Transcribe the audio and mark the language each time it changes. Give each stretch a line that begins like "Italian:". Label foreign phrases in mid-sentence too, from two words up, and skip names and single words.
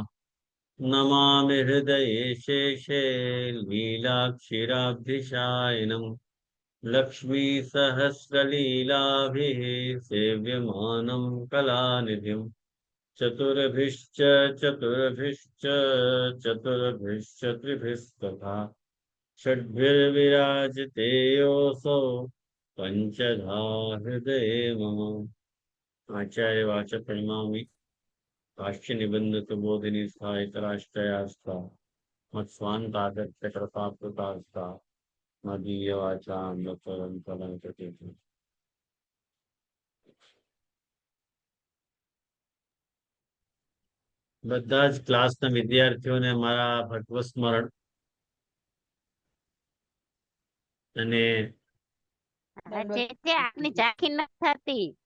Sanskrit: नमामि हृदये शेषे लीलाक्षीराब्धिशायिनम् लक्ष्मीसहस्रलीलाभिः सेव्यमानं कलानिधिम् चतुर्भिश्च चतुर्भिश्च चतुर्भिश्च त्रिभिस्तथा षड्भिर्विराजते योऽसौ पंचधा हृदये मम। आचार्य वाच प्रणमामि भाष्य निबंध सुबोधिनी स्थायितराष्ट्रयास्ता मत्स्वान्तागत्य कृताप्तुतास्ता मदीय वाचा अंधकरण फलं कृते।
Gujarati: બધા જ ક્લાસના વિદ્યાર્થીઓને મારા ભગવત સ્મરણ અને આપની ઝાંખી ન થતી.